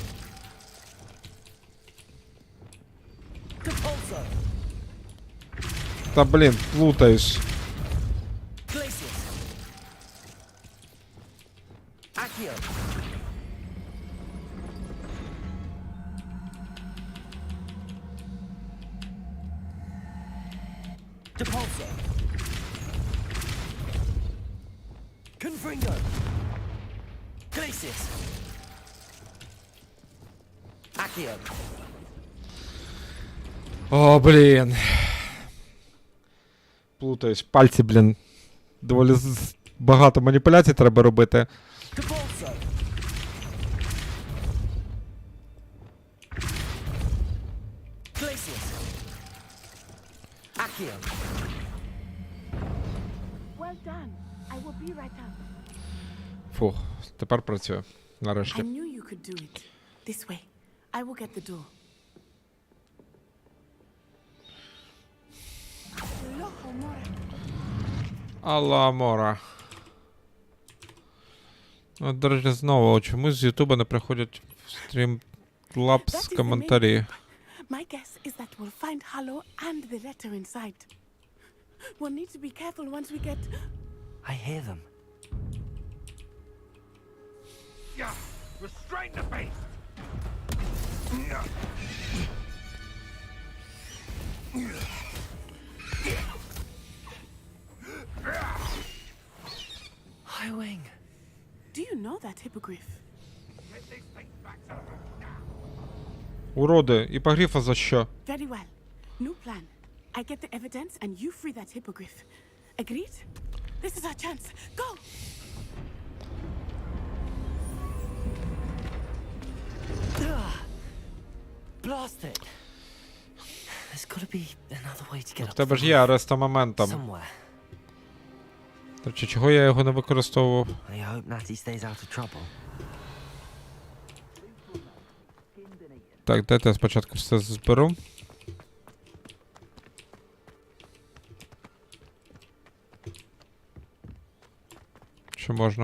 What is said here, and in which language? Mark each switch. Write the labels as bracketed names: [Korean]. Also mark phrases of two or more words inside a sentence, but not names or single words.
[Latin] Depulso! [Ukrainian] Та блін, плутаєш. [Latin] Glacius! Accio! Depulso! Confringo! Glacius! Accio! [Ukrainian] О, блін. Плутаєш. Пальці, блін. Доволі багато маніпуляцій треба робити. [Latin] Depulso! Glacius! Accio! [English] Well done. I will be right up. [Ukrainian] Фух, тепер працює. [English] I [Ukrainian] Нарешті. [English] knew you could do it. This way. I will get the door. [Latin] Alohomora. [Ukrainian] От, до речі, знову чомусь з Ютуба не приходять в стрімлапс коментарі. [English] My guess is that we'll find Hallow and the letter inside. We'll need to be careful once we get... I hear them. Yeah, restrain the beast. Highwing. Do you know that hippogriff? Уроди, іпогрифа за що? Very well. New plan. I get the evidence and you free that hippogriff. Agreed? This is our chance. Go! Blast it. There's got to be another way to get [Ukrainian] В [English] up. [Ukrainian] тебе ж є [Latin] arresto momentum. [English] Somewhere. [Ukrainian] До речі, чого я його не використовував? [English] I hope Natty stays out of trouble. [Ukrainian] Так, дайте я спочатку все зберу. Що можна?